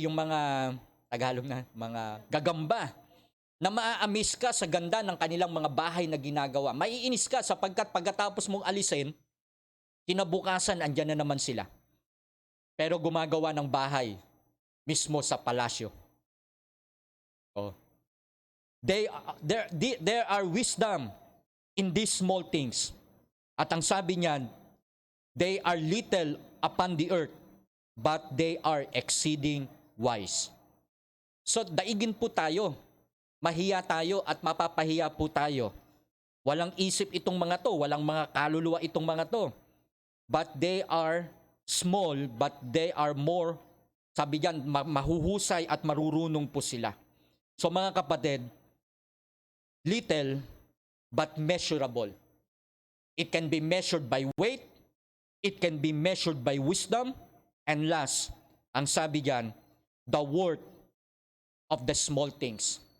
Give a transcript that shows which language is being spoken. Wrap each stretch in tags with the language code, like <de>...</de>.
<tl>Yung mga Tagalog na mga gagamba na maa-amaze ka sa ganda ng kanilang mga bahay na ginagawa. Maiinis ka sapagkat pagkatapos mong alisin, kinabukasan andyan na naman sila. Pero gumagawa ng bahay mismo sa palasyo. Oh.</tl> <en>There are wisdom in these small things.</en> <tl>At ang sabi niyan,</tl> <en>they are little upon the earth, but they are exceeding wise.</en> <tl>So daigin po tayo, mahiya tayo at mapapahiya po tayo. Walang isip itong mga to, walang mga kaluluwa itong mga to.</tl> <en>But they are small, but they are more,</en> <tl>sabi diyan, mahuhusay at marurunong po sila. So mga kapatid,</tl> <en>little but measurable. It can be measured by weight, it can be measured by wisdom, and last,</en> <tl>ang sabi diyan,</tl> <en>the worth of the small things.</en>